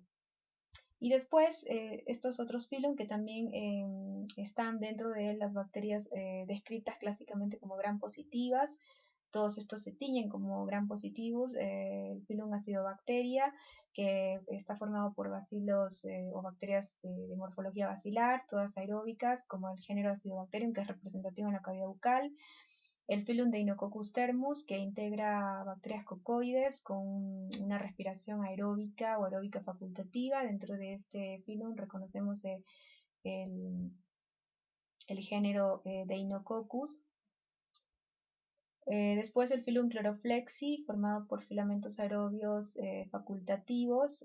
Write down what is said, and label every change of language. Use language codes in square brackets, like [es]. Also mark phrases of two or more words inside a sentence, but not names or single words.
[es] Y después estos otros filum que también están dentro de las bacterias descritas clásicamente como gram positivas. Todos estos se tiñen como gram positivos. El filum Acidobacteria, que está formado por bacilos o bacterias de morfología bacilar, todas aeróbicas, como el género Acidobacterium, que es representativo en la cavidad bucal. El filum Deinococcus thermus, que integra bacterias cocoides con una respiración aeróbica o aeróbica facultativa. Dentro de este filum reconocemos el género Deinococcus. Después el filum Chloroflexi, formado por filamentos aerobios facultativos.